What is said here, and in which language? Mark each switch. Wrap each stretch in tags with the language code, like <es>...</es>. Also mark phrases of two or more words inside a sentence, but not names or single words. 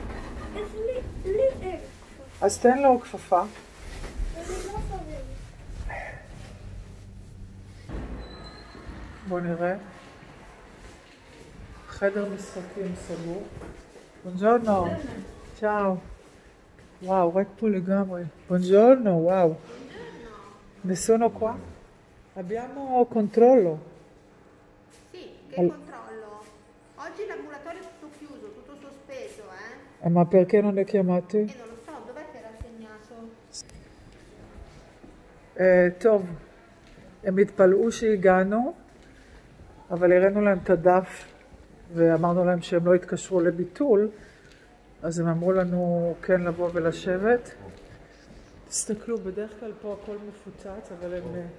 <he>אז תן לו כפפה. בוא נראה. חדר משחקים סגור.</he> <it>Buongiorno. Ciao.</it> <he>וואו, רק פה לגמרי.</he> <it>Buongiorno, wow. Nessuno qua? Abbiamo controllo. Sì, che controllo? Oggi l'ambulatorio è tutto chiuso, tutto sospeso, eh? Ma perché non le chiamate? Non lo so, dov'è che era segnato?</it> <he>טוב, הם התפלאו שהגענו, אבל הראינו להם את הדף ואמרנו להם שהם לא התקשרו לביטול, אז הם אמרו לנו כן לבוא ולשבת. תסתכלו, בדרך כלל פה הכל מפוצץ, אבל הם...</he>